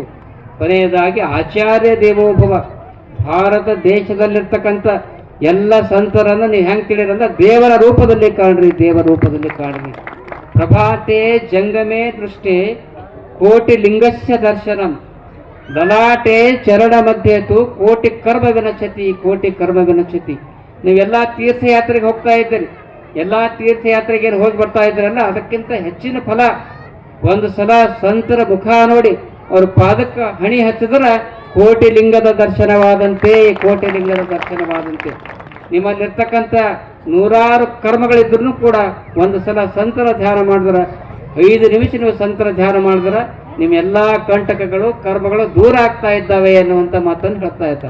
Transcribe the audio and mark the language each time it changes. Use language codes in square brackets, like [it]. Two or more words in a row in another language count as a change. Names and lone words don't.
[kn] ಕೊನೆಯದಾಗಿ [sa] ಆಚಾರ್ಯ ದೇವೋಭವ, [kn] ಭಾರತ ದೇಶದಲ್ಲಿರ್ತಕ್ಕಂಥ ಎಲ್ಲ ಸಂತರನ್ನು ನೀವು ಹೆಂಗೆ ತಿಳಿರಂದ್ರೆ ದೇವರ ರೂಪದಲ್ಲಿ ಕಾಣ್ರಿ, ದೇವರ ರೂಪದಲ್ಲಿ ಕಾಣ್ರಿ. [sa] ಪ್ರಭಾತೆ ಜಂಗಮೇ ದೃಷ್ಟೇ ಕೋಟಿ ಲಿಂಗಸ್ಯ ದರ್ಶನಂ, ಲಲಾಟೆ ಚರಣ ಮಧ್ಯೇತು ಕೋಟಿ ಕರ್ಮ ವಿನಶ್ಯತಿ, ಕೋಟಿ ಕರ್ಮ ವಿನಶ್ಯತಿ. [kn] ನೀವೆಲ್ಲ ತೀರ್ಥಯಾತ್ರೆಗೆ ಹೋಗ್ತಾ ಇದ್ದೀರಿ, ಎಲ್ಲ ತೀರ್ಥಯಾತ್ರೆಗೆ ಹೋಗಿ ಬರ್ತಾ ಇದ್ದೀರಲ್ಲ, ಅದಕ್ಕಿಂತ ಹೆಚ್ಚಿನ ಫಲ ಒಂದು ಸಲ ಸಂತರ ಮುಖ ನೋಡಿ ಅವ್ರ ಪಾದಕ್ಕೆ ಹಣಿ ಹಚ್ಚಿದ್ರೆ ಕೋಟಿ ಲಿಂಗದ ದರ್ಶನವಾದಂತೆ, ಕೋಟಿ ಲಿಂಗದ ದರ್ಶನವಾದಂತೆ. ನಿಮ್ಮಲ್ಲಿರ್ತಕ್ಕಂಥ 100 ಕರ್ಮಗಳಿದ್ರೂ ಕೂಡ ಒಂದು ಸಲ ಸಂತರ ಧ್ಯಾನ ಮಾಡಿದ್ರೆ, 5 ನಿಮಿಷ ನೀವು ಸಂತರ ಧ್ಯಾನ ಮಾಡಿದ್ರೆ ನಿಮ್ಮೆಲ್ಲ ಕಂಟಕಗಳು ಕರ್ಮಗಳು ದೂರ ಆಗ್ತಾ ಇದ್ದಾವೆ ಅನ್ನುವಂಥ ಮಾತನ್ನು ಹೇಳ್ತಾ ಇದ್ದಾರೆ.